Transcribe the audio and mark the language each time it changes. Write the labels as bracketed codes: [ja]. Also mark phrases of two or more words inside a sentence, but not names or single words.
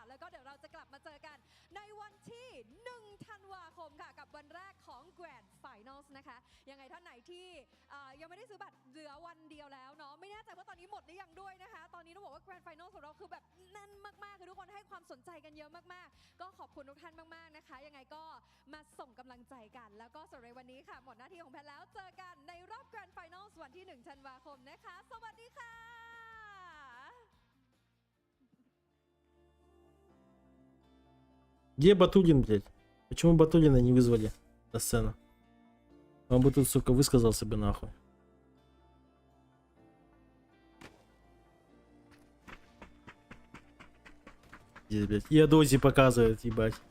[th] แล้วก็เดี๋ยวเราจะกลับมาเจอกันในวันที่1ธันวาคมค่ะกับวันแรกของ Grand Finals นะคะยังไงท่านไหนที่ยังไม่ได้ซื้อบัตรเหลือวันเดียวแล้วเนาะไม่แน่ใจว่าตอนนี้หมดหรือยังด้วยนะคะตอนนี้ต้องบอกว่า Grand Finals ของเราคือแบบแน่นมากๆคือทุกคนให้ความสนใจกันเยอะมากๆก็ขอบคุณทุกท่านมากๆนะคะยังไงก็มาส่งกำลังใจกันแล้วก็สำหรับวันนี้ค่ะหมดหน้าที่ของแพทแล้วเจอกันในรอบ Grand Finals วันที่1ธันวาคมนะคะสวัสดีค่ะ [ru] Где Батулин, блядь? Почему Батулина не вызвали на сцену? Он бы тут, сука, высказался бы нахуй. Здесь, блядь, и Адози показывает, ебать.